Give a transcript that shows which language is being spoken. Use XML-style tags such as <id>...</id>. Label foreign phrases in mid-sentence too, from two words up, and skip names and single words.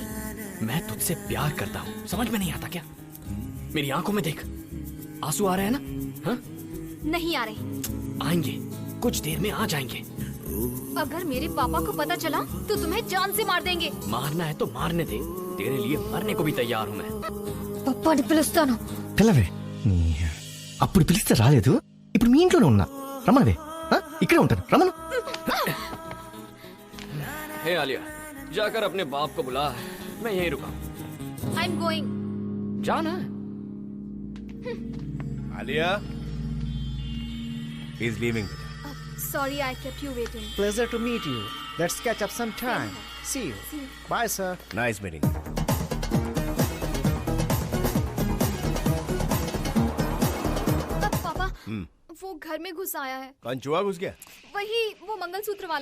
<hi>मैं तुझसे प्यार करता हूँ, समझ में नहीं आता क्या? मेरी आंखों में देख, आंसू आ रहे हैं ना? हाँ? नहीं आ रहे। आएंगे, कुछ देर में आ जाएंगे। अगर मेरे पापा को पता चला तो तुम्हें जान से मार देंगे। मारना है तो मारने दे, तेरे लिए मरने को भी तैयार हूँ मैं।</hi> <te>పప్పాని పిలుస్తాను. పిల్లవే అప్పుడు పిలిస్తే రాలేదు, ఇప్పుడు మీ ఇంట్లోనే ఉన్నా. రమ్మనవే, ఇక్కడే ఉంటాను, రమ్మను.</te> <hi>हे आलिया, जाकर अपने बाप को बुला, मैं यहीं रुका।</hi> <en>I am going.</en> <hi>जाना। आलिया,</hi> <en>he is leaving. Sorry, I kept you waiting. Pleasure to meet you. Let's catch up some time. See you. Bye, sir. Nice meeting.</en> <hi>पापा, वो घर में घुस आया है। कौन चूहा घुस गया? वही, वो मंगलसूत्र वाला।</hi>